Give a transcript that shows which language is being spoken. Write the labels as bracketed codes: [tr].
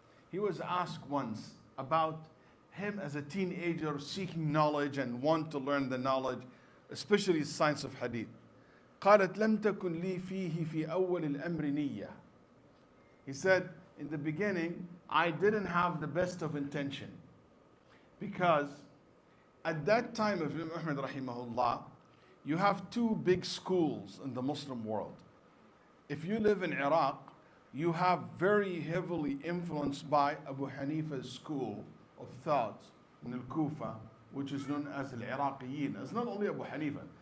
[en] He was asked once about him as a teenager seeking knowledge and want to learn the knowledge, especially the science of hadith. [ar] قالت لم تكن لي فيه في أول الأمر نية. [en] He said, in the beginning, I didn't have the best of intention. Because at that time of Imam Ahmad rahimahullah, you have two big schools in the Muslim world. If you live in Iraq, you have very heavily influenced by Abu Hanifa's school of thought in al-Kufa, which is known as al-Iraqiyin. It's not only Abu Hanifa.